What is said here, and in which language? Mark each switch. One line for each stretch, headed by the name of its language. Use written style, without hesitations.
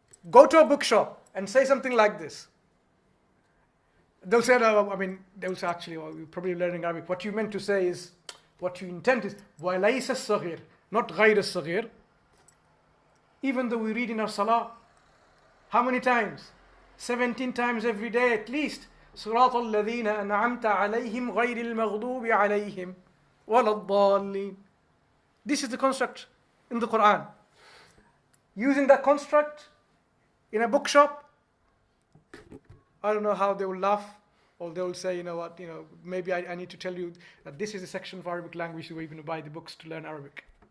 English: Go to a bookshop and say something like this. They'll say, they'll say actually, you're probably learning Arabic. What you meant to say is, what you intend is,
Arabic: وَلَيْسَ الصَّغِيرِ,
English: not
Arabic: غَيْرِ الصَّغِيرِ.
English: Even though we read in our salah, how many times? 17 times every day at least.
Arabic: صراط الذين أنعمت عليهم غير المغضوب عليهم ولا الضالين.
English: This is the construct in the Quran. Using that construct in a bookshop, I don't know how they will laugh, or they will say, you know what, maybe I need to tell you that this is a section of Arabic language where you're going to buy the books to learn Arabic.